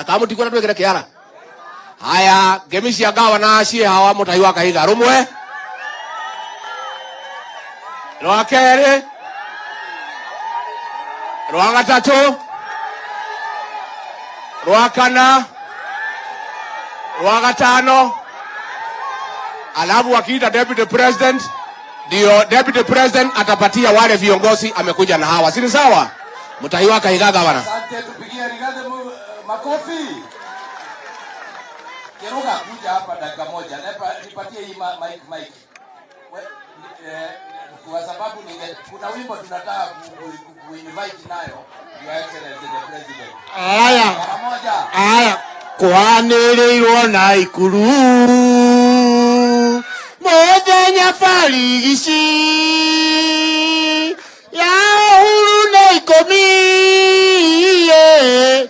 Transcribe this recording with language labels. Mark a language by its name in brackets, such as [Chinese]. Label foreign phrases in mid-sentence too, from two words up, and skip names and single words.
[Kikuyu] Ka mutikona twikire kiara. Haya, ngemi cia gavana cie hawa mutai wa Kahiga rumwe. Rwa keri. Rwa gatatu. Rwa kana. Rwa gatano. [Swahili] Alafu wakiita [English] deputy president, [Swahili] ndio [English] deputy president [Swahili] atapatia wale viongozi amekuja na hawa. Si sawa? [Kikuyu] Mutai wa Kahiga gavana. [Swahili] Asante, tupigie Rigathi makofi. Kiruga kuja hapa dakika moja. Nipatie hii mic. Kwa sababu kuna wimbo tunataka ku-invite nayo [English] Your Excellency the President. [Kikuyu] Aya. Kwanĩrĩirwo na ikuru. Mũthenya barigici. Ya Uhuru nĩ 10.